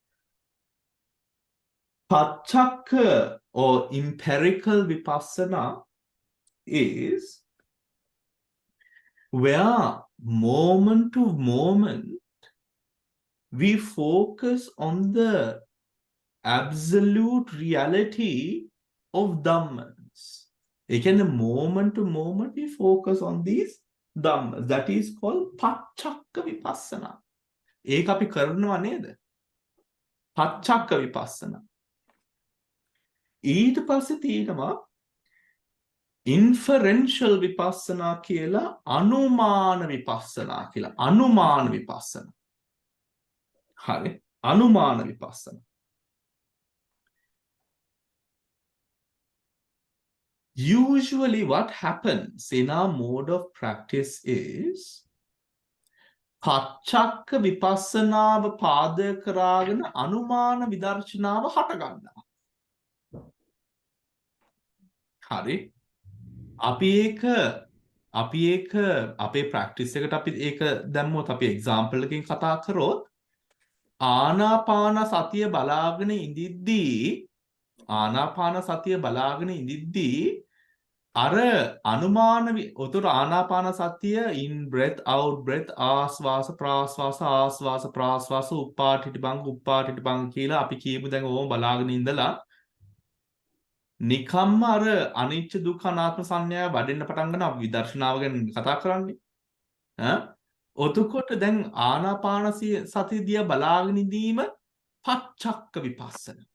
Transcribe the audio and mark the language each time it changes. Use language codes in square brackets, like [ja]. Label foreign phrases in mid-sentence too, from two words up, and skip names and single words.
[en] Pachakka or empirical vipassana is where moment to moment we focus on the absolute reality of Dhammas. Again, moment to moment we focus on these Dhammas. That is called [pi] Pachakka vipassana. [si] ඒක අපි කරනවා නේද? [pi] Pachakka vipassana. [si] ඊට පස්සේ තියෙනවා [en] inferential vipassana [si] කියලා අනුමාන vipassana කියලා. අනුමාන vipassana. හරි. අනුමාන vipassana. [en] Usually what happens in our mode of practice is [si] පච්චක්ක විපස්සනාව පාදක කරගෙන අනුමාන විදර්ශනාව හට ගන්නවා. හරි. අපි ඒක අපේ ප්‍රැක්ටිස් එකට අපි ඒක දැම්මොත් අපි එක්සැම්පල් එකකින් කතා කරොත් ආනාපාන සතිය බලාගෙන ඉඳිද්දී අර අනුමාන උතර ආනාපාන සතිය [en] in breath out breath [si] ආස්වාස ප්‍රාස්වාස ආස්වාස ප්‍රාස්වාස උප්පාටිටිබං කියලා අපි කියමු දැන් ඕම බලාගෙන ඉඳලා නිකම්ම අර අනිච්ච දුක්ඛ අනාත්ම සංඥා වඩෙන්න පටන් ගන්න අපි විදර්ශනාව ගැන කතා කරන්නේ ඔතකොට දැන් ආනාපාන සතිය දිහා බලාගෙන ඉඳීම පච්චක්ක විපස්සන